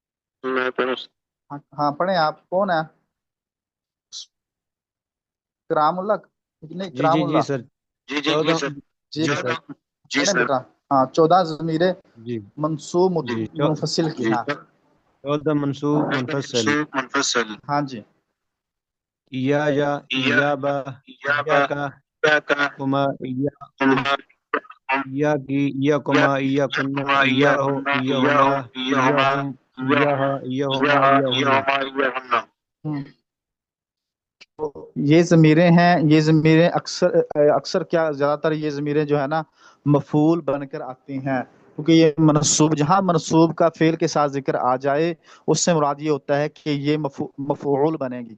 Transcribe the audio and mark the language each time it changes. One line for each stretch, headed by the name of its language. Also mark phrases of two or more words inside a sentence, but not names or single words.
Urdu: ہاں پڑھیں. آپ کون ہے؟ اکرام اللہ نہیں، جی اکرام جی جی اللہ. سر، جی 14 جی سر بیٹا. ہاں 14 ضمیر جی منصوب جی منفصل کی. ہاں 14 منصوب منفصل. ہاں جی.
Arabic: یا ایابا، ایاکا، کما، ایاکم، ایاکی، ایاکما، ایاکنا، ایاہو، ایاہما، ایاہم، ایاہا، ایاہما، ایاہن.
Urdu: یہ ضمیریں ہیں، یہ ضمیریں اکثر کیا زیادہ تر یہ ضمیریں جو ہے نا مفعول بن کر آتی ہیں، کیونکہ یہ منصوب، جہاں منصوب کا فعل کے ساتھ ذکر آ جائے اس سے مراد یہ ہوتا ہے کہ یہ مفعول بنے گی.